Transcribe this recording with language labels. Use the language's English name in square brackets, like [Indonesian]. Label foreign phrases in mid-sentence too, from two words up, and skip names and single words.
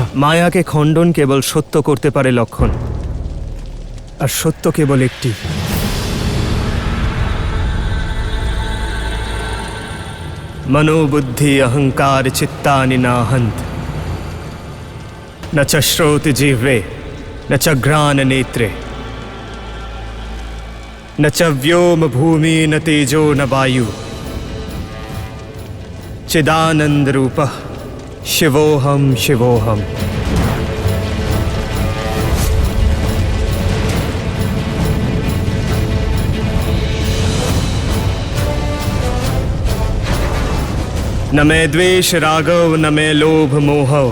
[Bangla] মায়াকে খণ্ডন কেবল সত্য করতে পারে লক্ষণ, আর সত্য কেবল একটি। [Sanskrit] मनोबुद्धि अहंकार चित्तानि नाहंत, न च श्रोत जिह्वे न च घ्राण नेत्रे, न च व्योम भूमि न तेजो न वायु, चिदानंद रूपः शिवोहम शिवोहम। [Hindi] न मैं द्वेष रागव न मैं लोभ मोह,